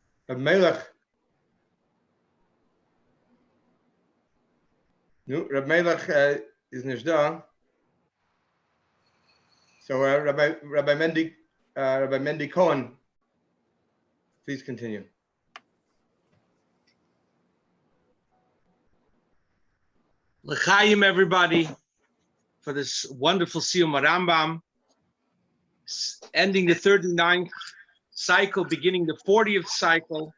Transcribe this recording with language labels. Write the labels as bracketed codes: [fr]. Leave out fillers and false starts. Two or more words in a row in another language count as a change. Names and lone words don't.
[en] Rabbi Melech. No, Rabbi Melech is [yi] nicht da. [en] So Rabbi Mendy Cohen, please continue. L'chaim, everybody, for this wonderful Siyum Rambam, ending the 39th cycle, beginning the 40th cycle.